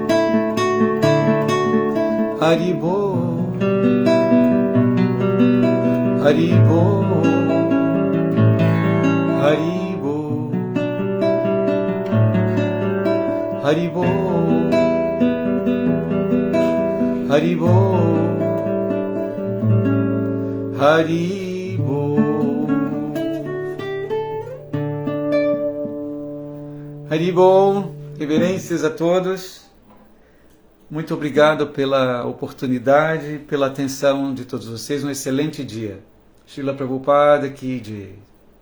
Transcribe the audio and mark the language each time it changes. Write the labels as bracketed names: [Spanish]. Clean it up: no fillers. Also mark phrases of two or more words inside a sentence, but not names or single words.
[Bangla] Haribo, Haribo, Haribo, Haribo, Haribo, Haribo, Haribo. [Portuguese] Reverências a todos. Muito obrigado pela oportunidade, pela atenção de todos vocês. Um excelente dia. [Hindi] Srila Prabhupada Ki Jai.